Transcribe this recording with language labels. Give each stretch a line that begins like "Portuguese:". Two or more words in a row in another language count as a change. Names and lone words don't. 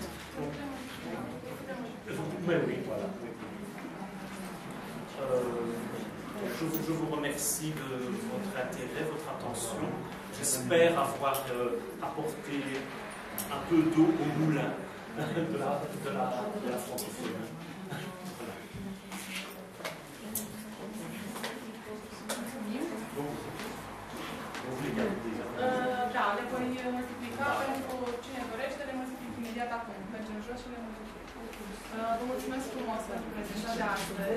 French: Donc, mais oui, voilà. Je vous remercie de votre intérêt, votre attention. J'espère avoir apporté un peu d'eau au moulin de la francophonie.
Romanian: Da, le voi multiplica pentru cine dorește, le multiplic imediat acum. Mergem jos și le multiplic. Vă mulțumesc frumos pentru prezentarea de astăzi.